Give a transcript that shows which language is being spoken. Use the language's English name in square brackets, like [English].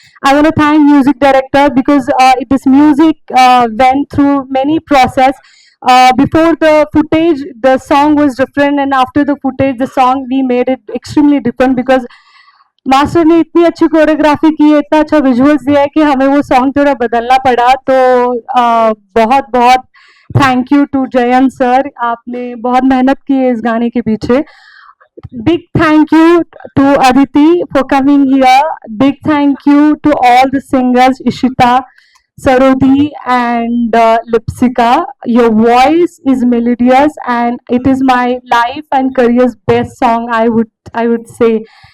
[English] I want to thank music director because this music went through many process. Before the footage, the song was different, and after the footage, the song we made it extremely different because [Hindi] master ने इतनी अच्छी choreography की है, इतना अच्छा visuals दिया है कि हमें वो सॉन्ग थोड़ा बदलना पड़ा. तो बहुत [English] thank you to [Hindi] Jayant sir, आपने बहुत मेहनत की है इस गाने के पीछे. [English] Big thank you to Aditi for coming here. Big thank you to all the singers, Ishita, Sarodi and Lipsika. Your voice is melodious and it is my life and career's best song, I would say.